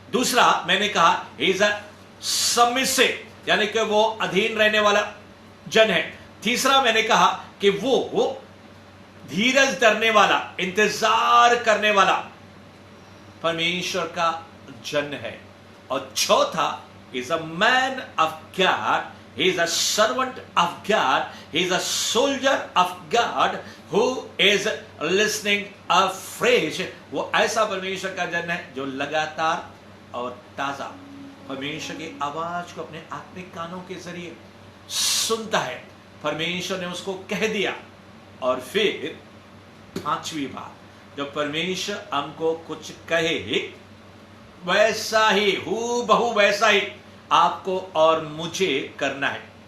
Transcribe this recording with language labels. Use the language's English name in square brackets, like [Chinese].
[Hindi] दूसरा मैंने कहा [English] he is submissive [Hindi] यानी कि वो अधीन रहने वाला जन है। तीसरा मैंने कहा कि वो धीरज धरने वाला, इंतजार करने वाला परमेश्वर का जन है। और चौथा [English] Is a man of God he is a servant of God, he is a soldier of God who is listening afresh. [Hindi] वो ऐसा परमेश्वर का जन है जो लगातार और ताजा परमेश्वर की आवाज को अपने आत्मिक कानों के जरिए सुनता है। परमेश्वर ने उसको कह दिया। और फिर पांचवी बात, जब परमेश्वर हमको कुछ कहे वैसा ही हूबहू वैसा ही आपको और मुझे करना है।